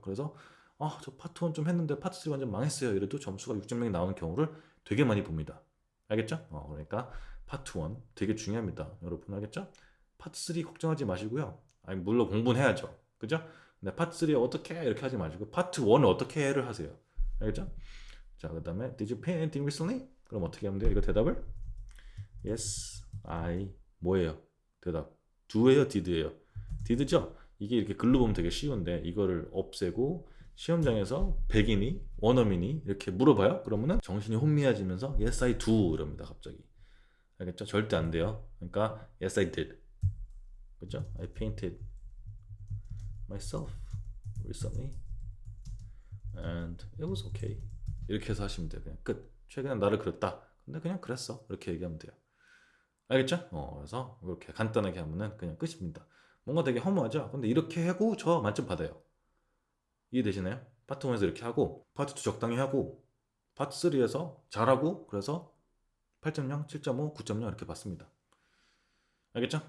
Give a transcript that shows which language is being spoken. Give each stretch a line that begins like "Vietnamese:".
Korean: 그래서 저 파트 1 좀 했는데 파트 3 완전 망했어요. 이래도 점수가 6.0이 나오는 경우를 되게 많이 봅니다. 알겠죠? 그러니까 파트 1 되게 중요합니다. 여러분 알겠죠? 파트 3 걱정하지 마시고요. 아니, 물론 공부는 해야죠. 그죠? 근데 파트 3 어떻게 해? 이렇게 하지 마시고 파트 1을 어떻게 해를 하세요. 알겠죠?
English: 자, 그 다음에 Did you pay anything recently?
Korean: 그럼 어떻게 하면 돼요? 이거 대답을
English: Yes, I
Korean: 뭐예요? 대답 do예요, did예요? did죠? 이게 이렇게 글로 보면 되게 쉬운데 이거를 없애고 시험장에서 백인이 원어민이 이렇게 물어봐요. 그러면은 정신이 혼미해지면서
English: Yes, I do
Korean: 이럽니다. 갑자기. 알겠죠? 절대 안 돼요.
English: 그러니까 Yes, I did.
Korean: 그죠?
English: I painted myself recently and it was okay.
Korean: 이렇게 해서 하시면 돼요. 그냥 끝. 최근에 나를 그렸다. 근데 그냥 그랬어. 이렇게 얘기하면 돼요. 알겠죠? 그래서 이렇게 간단하게 하면은 그냥 끝입니다. 뭔가 되게 허무하죠? 근데 이렇게 하고 저 만점 받아요. 이해되시나요? 파트 1에서 이렇게 하고 파트 2 적당히 하고 파트 3에서 잘하고 그래서 8.0, 7.5, 9.0 이렇게 받습니다. 알겠죠?